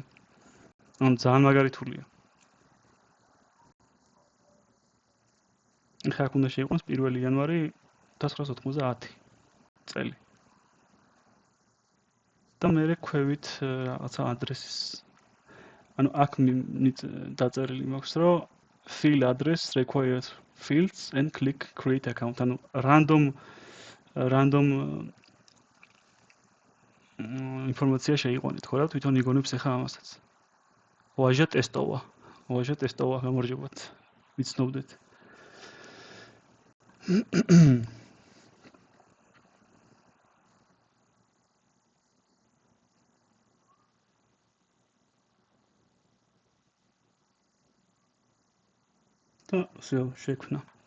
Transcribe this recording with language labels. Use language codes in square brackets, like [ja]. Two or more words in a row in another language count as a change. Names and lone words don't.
[ka] ანუ ძალიან მაგარი თულია. ეხლა აქ უნდა შეიყვანოს 1 იანვარი 1990 წელი. და მერე ქვევით რაღაცა ადრესის ანუ აქ დაწერილი მაქვს რომ [en] fill address required fields and click create account. [ka] ანუ random ინფორმაცია შეიყვანეთ ხო რა თვითონ იგონებს ახლა ამასაც. Vaja testova გამარჯობათ. ვიცნობდეთ. და შექმნა.